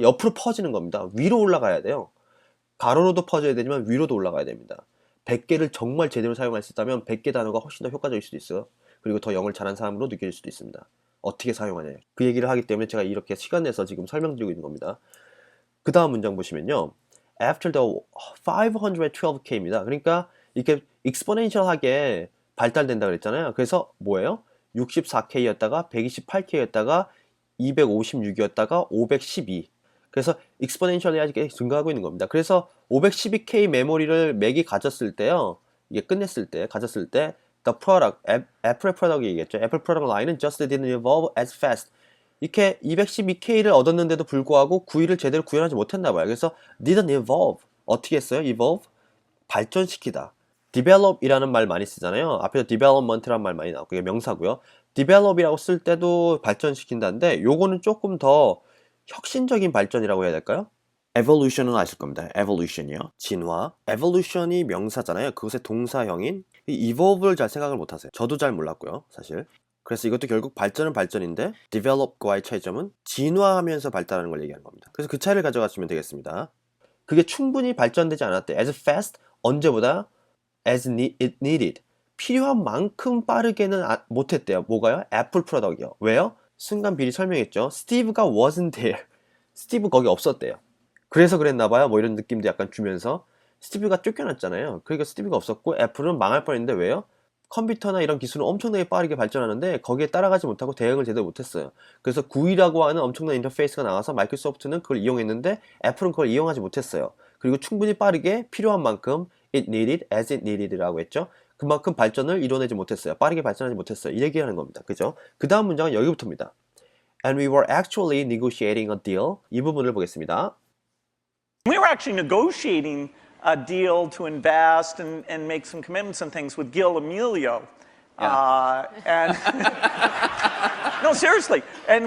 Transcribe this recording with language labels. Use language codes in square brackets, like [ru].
[ko] 옆으로 퍼지는 겁니다. 위로 올라가야 돼요. 가로로도 퍼져야 되지만 위로도 올라가야 됩니다. 100개를 정말 제대로 사용할 수 있다면 100개 단어가 훨씬 더 효과적일 수도 있어요. 그리고 더 영어를 잘하는 사람으로 느껴질 수도 있습니다. 어떻게 사용하냐. 그 얘기를 하기 때문에 제가 이렇게 시간 내서 지금 설명드리고 있는 겁니다. 그 다음 문장 보시면요. [en] After the 512K입니다. [ko] 그러니까 이렇게 exponential하게 발달된다 그랬잖아요. 그래서 뭐예요? 64K였다가 128K였다가 256이었다가 512. 그래서 exponentially 아직 증가하고 있는 겁니다. 그래서 512K 메모리를 맥이 가졌을 때요. 이게 끝냈을 때, 가졌을 때 the product, 애플의 프로덕트 얘기했죠. 애플 프로덕트 라인은 [en] just didn't evolve as fast. [ko] 이렇게 212K를 얻었는데도 불구하고 구이를 제대로 구현하지 못했나 봐요. 그래서 [en] didn't evolve. [ko] 어떻게 했어요? evolve? 발전시키다. develop이라는 말 많이 쓰잖아요. 앞에서 development라는 말 많이 나오고, 이게 명사고요. develop이라고 쓸 때도 발전시킨다는데 요거는 조금 더 혁신적인 발전이라고 해야 될까요? evolution은 아실 겁니다. evolution이요. 진화. evolution이 명사잖아요. 그것의 동사형인 이 evolve를 잘 생각을 못 하세요. 저도 잘 몰랐고요, 사실. 그래서 이것도 결국 발전은 발전인데 develop과의 차이점은 진화하면서 발달하는 걸 얘기하는 겁니다. 그래서 그 차이를 가져가시면 되겠습니다. 그게 충분히 발전되지 않았대. [en] as fast, [ko] 언제보다 [en] as it needed. [ko] 필요한 만큼 빠르게는 못했대요. 뭐가요? 애플 프로덕트요. 왜요? 순간 미리 설명했죠. [en] 스티브가 wasn't there. [ko] 스티브 거기 없었대요. 그래서 그랬나 봐요. 뭐 이런 느낌도 약간 주면서 스티브가 쫓겨났잖아요. 그러니까 스티브가 없었고 애플은 망할 뻔했는데 왜요? 컴퓨터나 이런 기술은 엄청나게 빠르게 발전하는데 거기에 따라가지 못하고 대응을 제대로 못했어요. 그래서 GUI라고 하는 엄청난 인터페이스가 나와서 마이크로소프트는 그걸 이용했는데 애플은 그걸 이용하지 못했어요. 그리고 충분히 빠르게 필요한 만큼 [en] it needed, as it needed [ko] 라고 했죠. 그만큼 발전을 이뤄내지 못했어요. 빠르게 발전하지 못했어요. 이 얘기하는 겁니다. 그죠? 그 다음 문장은 여기부터입니다. [en] And we were actually negotiating a deal. [ko] 이 부분을 보겠습니다. [en] We were actually negotiating a deal to invest and make some commitments and things with Gil Amelio. And no, seriously. And